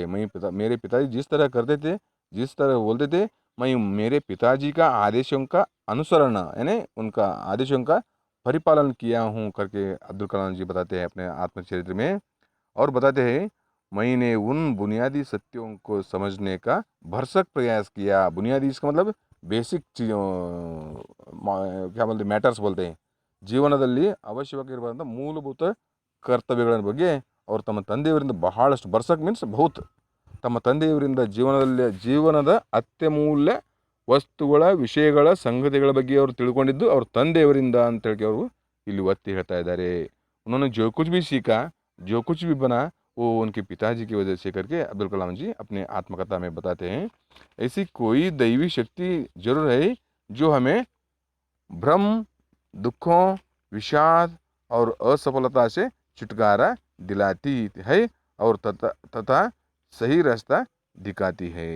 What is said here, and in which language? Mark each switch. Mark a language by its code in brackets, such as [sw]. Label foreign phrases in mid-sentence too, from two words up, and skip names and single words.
[hi] मेरे पिताजी जिस तरह करते थे, जिस तरह बोलते थे, मैं मेरे पिताजी का आदेशों का अनुसरण यानी उनका आदेशों का परिपालन किया हूँ करके अब्दुल कलाम जी बताते हैं अपने आत्मचरित्र में। और बताते हैं, मैंने उन बुनियादी सत्यों को समझने का भरसक प्रयास किया। बुनियादी इसका मतलब बेसिक चीज़ों, क्या बोलते मैटर्स बोलते हैं। [kn] ಜೀವನದಲ್ಲಿ ಅವಶ್ಯವಾಗಿರುವಂಥ ಮೂಲಭೂತ ಕರ್ತವ್ಯಗಳ ಬಗ್ಗೆ ಅವರು ತಮ್ಮ ತಂದೆಯವರಿಂದ ಬಹಳಷ್ಟು ಬರ್ಸಕ್ ಮೀನ್ಸ್ ಬಹುತ್ ತಮ್ಮ ತಂದೆಯವರಿಂದ ಜೀವನದ ಅತ್ಯಮೂಲ್ಯ ವಸ್ತುಗಳ ವಿಷಯಗಳ ಸಂಗತಿಗಳ ಬಗ್ಗೆ ಅವರು ತಿಳ್ಕೊಂಡಿದ್ದು ಅವ್ರ ತಂದೆಯವರಿಂದ ಅಂತೇಳಿ ಅವರು ಇಲ್ಲಿ ಒತ್ತಿ ಹೇಳ್ತಾ ಇದ್ದಾರೆ। [hi] उन्होंने जो कुछ भी सीखा, जो कुछ भी बना, वो उनके पिताजी की वजह से करके अब्दुल कलाम जी अपने आत्मकथा में बताते हैं। ऐसी कोई दैवी शक्ति जरूर है जो हमें भ्रम, दुखों, विषाद और असफलता से छुटकारा दिलाती है और तथा सही रास्ता दिखाती है।